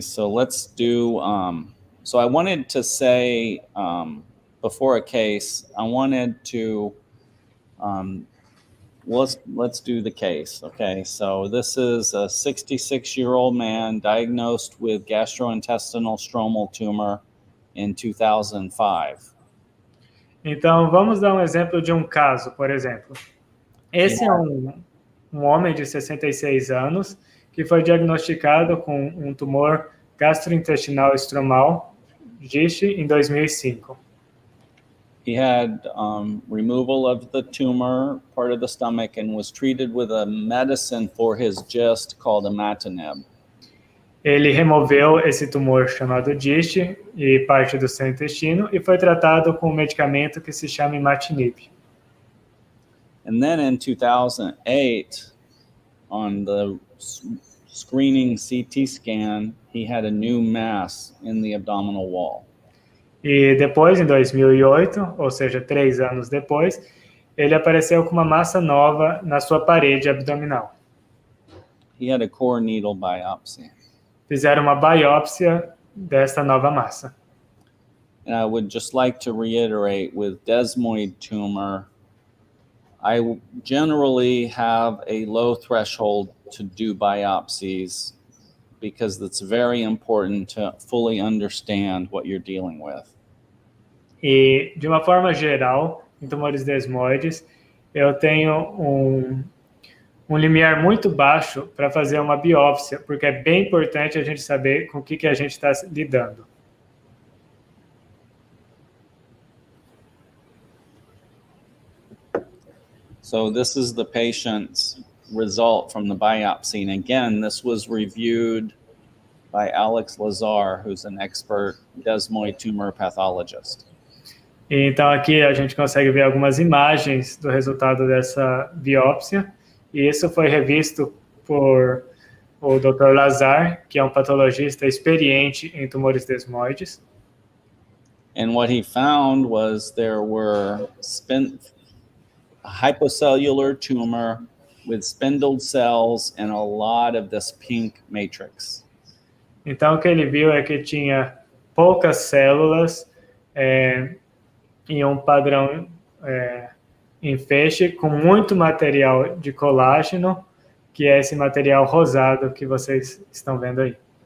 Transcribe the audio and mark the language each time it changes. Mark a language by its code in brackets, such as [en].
[en] So let's do, so I wanted to say, before a case, I wanted to, let's do the case. Okay, so this is a 66-year-old man diagnosed with gastrointestinal stromal tumor in 2005. [pt] Então, vamos dar um exemplo de um caso, por exemplo. Esse é um homem de 66 anos que foi diagnosticado com um tumor gastrointestinal estromal, GIST, em 2005. [en] He had removal of the tumor, part of the stomach, and was treated with a medicine for his GIST called imatinib. [pt] Ele removeu esse tumor chamado GIST e parte do seu intestino e foi tratado com um medicamento que se chama imatinib. [en] And then in 2008, on the screening CT scan, he had a new mass in the abdominal wall. [pt] E depois, em 2008, ou seja, 3 anos depois, ele apareceu com uma massa nova na sua parede abdominal. [en] He had a core needle biopsy. [pt] Fizeram uma biópsia desta nova massa. [en] And I would just like to reiterate, with desmoid tumor, I generally have a low threshold to do biopsies because it's very important to fully understand what you're dealing with. [pt] E, de uma forma geral, em tumores desmoides, eu tenho um limiar muito baixo para fazer uma biópsia, porque é bem importante a gente saber com o que a gente está lidando. [en] So this is the patient's result from the biopsy. And again, this was reviewed by Alex Lazar, who's an expert desmoid tumor pathologist. [pt] Então aqui a gente consegue ver algumas imagens do resultado dessa biópsia, e isso foi revisto por o Dr. Lazar, que é um patologista experiente em tumores desmoides. [en] And what he found was there were a hypocellular tumor with spindled cells and a lot of this pink matrix. [pt] Então o que ele viu é que tinha poucas células em um padrão em feixe, com muito material de colágeno, que é esse material rosado que vocês estão vendo aí.